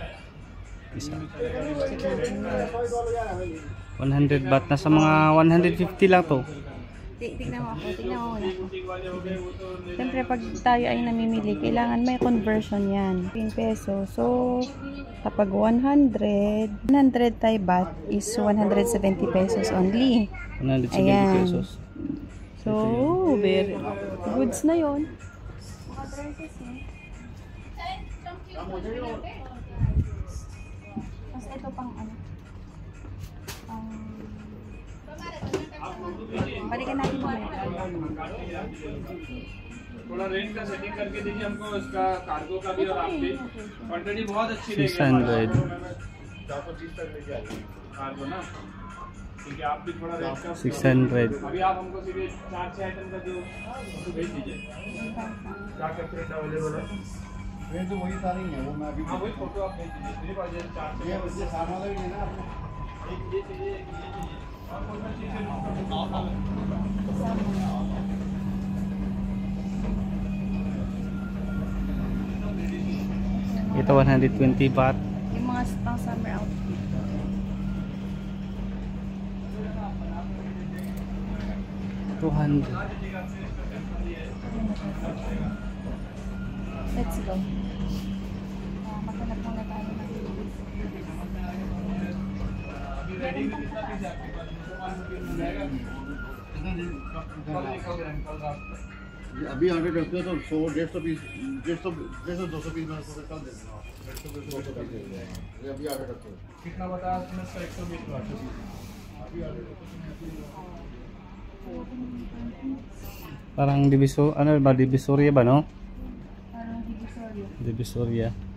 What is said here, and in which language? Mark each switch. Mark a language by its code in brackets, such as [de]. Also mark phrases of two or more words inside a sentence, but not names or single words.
[tl] Isa. 100 baht. Nasa mga 150 lang to. Tignan mo ako, tignan mo muna. Siyempre pag tayo ay namimili, kailangan may conversion yan. [en] 15 peso. So, kapag 100 Thai baht is 170 pesos only. 170 [tl] Ayan. pesos. So, [en] very goods [tl] na yon. Mga dresses eh. Tapos ito pang ano. Balikan natin mamaya. [hi] थोड़ा रेंज का सेटिंग करके दीजिए हमको उसका कार्गो का भी और आपकी क्वांटिटी बहुत अच्छी रहेगी 600 420 तक लेके आइए कार्गो ना ठीक है आप भी थोड़ा रेंज का 600 अभी आप हमको सीधे 4-6 आइटम का जो भेज दीजिए क्या क्या [en] print available [hi] है ये तो वही सारी है वो मैं अभी हाँ वही फोटो आप भेज दीजिए मेरे पास जैसे 4 ये उसके सामने वाला भी है ना आपने एक ये चाहिए एक ये चाहिए और कोई सा चीज़ है [tl] Ito 120 baht. Yung mga pang [en] summer outfit. [tl] $200. [en] Let's go. [tl] Maghanap muna tayo. [hi] अभी ऑर्डर करते हो तो 100-150 पीस 150-200 पीस मैं आपको कल दे दूँगा 150-200 पीस दे दूँगा ये अभी ऑर्डर करते हो कितना बताया आपने इसका 120 बात अभी ऑर्डर करते [tl] Parang diviso, ano ba, divisoria ba, no? Parang divisoria. Divisoria.